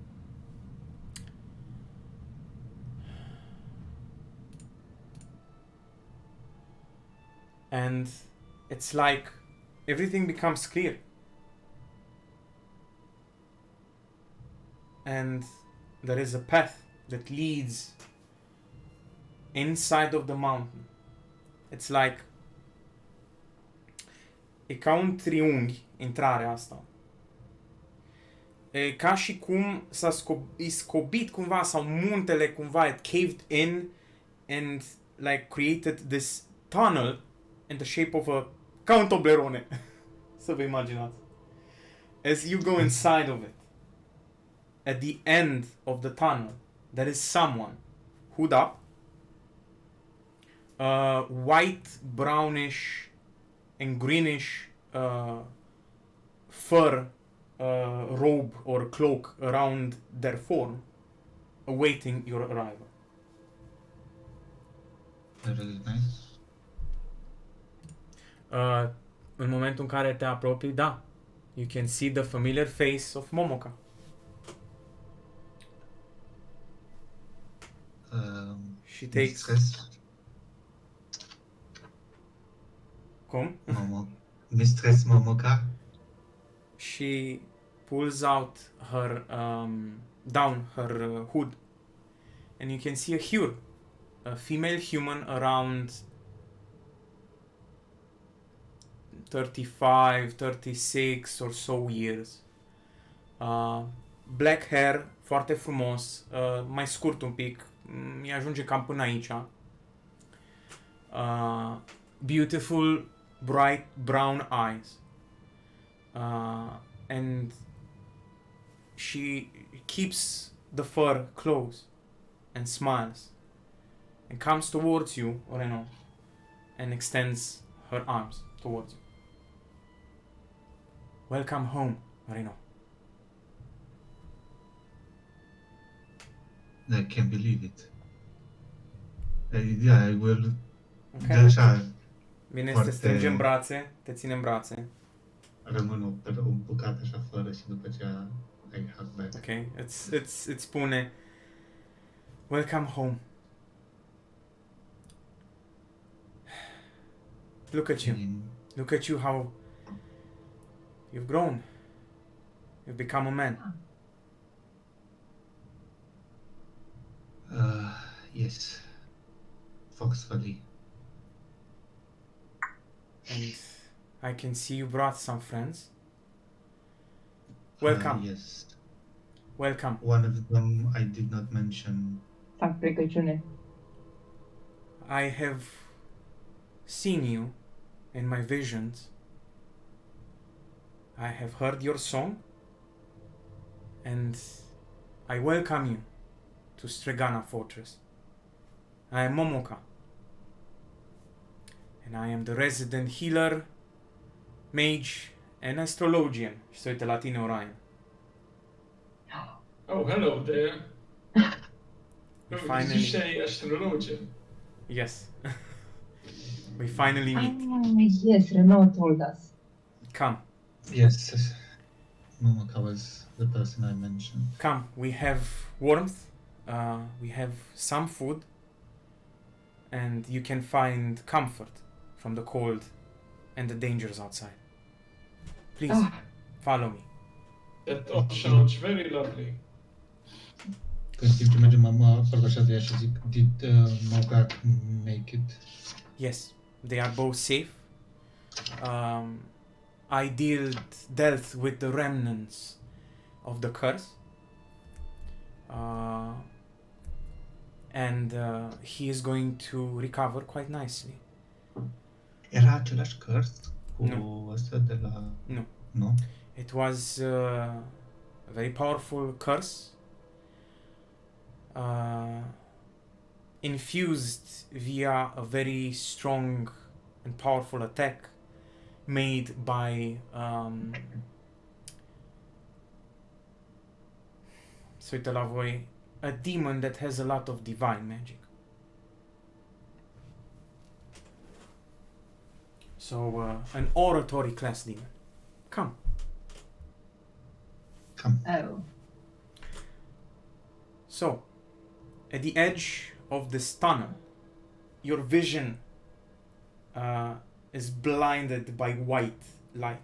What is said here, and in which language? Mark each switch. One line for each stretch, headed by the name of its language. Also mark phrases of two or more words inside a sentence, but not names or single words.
English: And it's like everything becomes clear. And there is a path that leads inside of the mountain. It's like
Romanian: e ca un triunghi intrarea asta. E ca și cum s-a scobit cumva, sau muntele cumva
English: it caved in and like created this tunnel in the shape of a
Romanian: ca un Toblerone. Să vă imaginați.
English: As you go inside of it, at the end of the tunnel, there is someone hood up, white, brownish, and greenish fur robe or cloak around their form, awaiting your arrival. Really nice.
Romanian: În momentul în care te apropii, da,
English: you can see the familiar face of Momoka. She takes...
Romanian: Cum?
English: Mistress Momoka. She pulls out her down her hood, and you can see a Hyur, a female human around 35, 36 or so years. Black hair,
Romanian: foarte frumos, mai scurt un pic, mi-ajunge cam până aici.
English: Beautiful, bright brown eyes. And she keeps the fur close and smiles and comes towards you, Oreno, and extends her arms towards you. Welcome home, Oreno. I can't believe it. Yeah, I will. Okay.
Romanian: Așa, Bine, foarte... te strânge în brațe, te ține în brațe. Rămân un bucat așa fără și după aceea
English: I hug back.
Romanian: Okay, îți spune
English: welcome home. Look at you. Look at you, how you've grown. You've become a man. Yes. Forcefully. And I can see you brought some friends. Welcome. Yes. Welcome. One of them I did not mention.
Romanian: Fac plecăciune.
English: I have seen you in my visions. I have heard your song. And I welcome you to Stregana Fortress. I am Momoka. And I am the resident healer, mage, and astrologian.
Romanian: Și se uită la tine, Orion.
English: Oh, hello there. We Did you finally... say astrologian? Yes. We finally meet. Yes, Renaud told us. Come. Yes. Momoka was the person I mentioned. Come. We have warmth. We have some food. And you can find comfort from the cold and the dangers outside. Please, follow me. That all sounds very lovely.
Romanian: În timp ce mergem, am aproape așa de ea și zic,
English: did Mogak make it? Yes, they are both safe. I dealt with the remnants of the curse. And he is going to recover quite nicely.
Romanian: Era același curse cu Nu. ăsta de la... Nu. Nu?
English: It was a very powerful curse, infused via a very strong and powerful attack made by
Romanian: să uită la voi,
English: a demon that has a lot of divine magic. So an oratory class demon. Come. Oh. So, at the edge of this tunnel, your vision is blinded by white light.